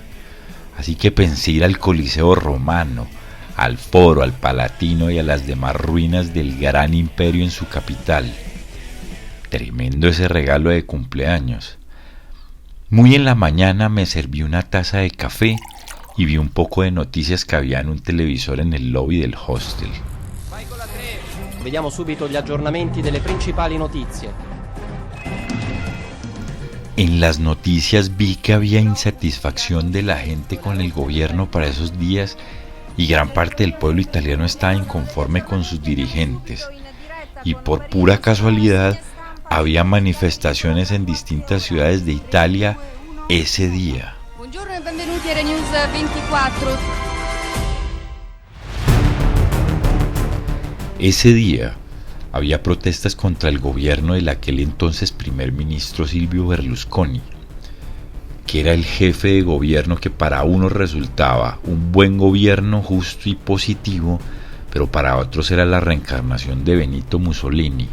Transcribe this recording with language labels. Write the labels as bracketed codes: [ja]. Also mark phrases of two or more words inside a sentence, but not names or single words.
[es] Así que pensé ir al Coliseo Romano, al Foro, al Palatino y a las demás ruinas del gran imperio en su capital. Tremendo ese regalo de cumpleaños. Muy en la mañana me serví una taza de café y vi un poco de noticias que había en un televisor en el lobby del hostel. [it] Vediamo subito gli aggiornamenti delle principali notizie. [es] En las noticias vi que había insatisfacción de la gente con el gobierno para esos días y gran parte del pueblo italiano estaba inconforme con sus dirigentes. Y por pura casualidad había manifestaciones en distintas ciudades de Italia ese día. [it] Buongiorno e benvenuti a News 24. [es] Ese día había protestas contra el gobierno del aquel entonces primer ministro Silvio Berlusconi, que era el jefe de gobierno que para unos resultaba un buen gobierno justo y positivo, pero para otros era la reencarnación de Benito Mussolini.